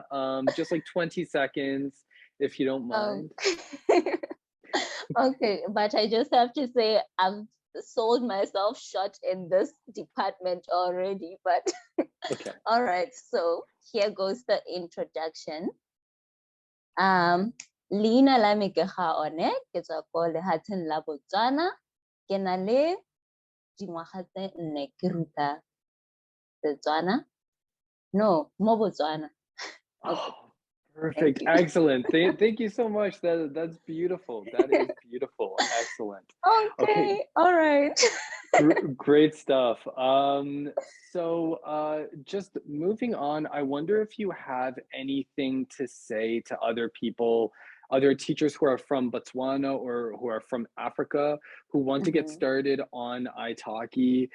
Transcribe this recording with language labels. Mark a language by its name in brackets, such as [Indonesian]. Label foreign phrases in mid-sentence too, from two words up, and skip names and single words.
[English] Just like 20 seconds, if you don't mind. Okay, but I just have to say I've sold myself short in this department already, but all right, so here goes the introduction. [Tswana] Leina la me ke Gaone, ke tswa ko lehateng la Botswana, ke na le dingwaga tse 4 ke ruta Setswana. No, mo Botswana. [English] Okay. Perfect. Excellent. Thank you so much. That's beautiful. That is beautiful. Excellent. Okay. All right. Great stuff. So just moving on, I wonder if you have anything to say to other people, other teachers who are from Botswana or who are from Africa who want to get started on iTalki.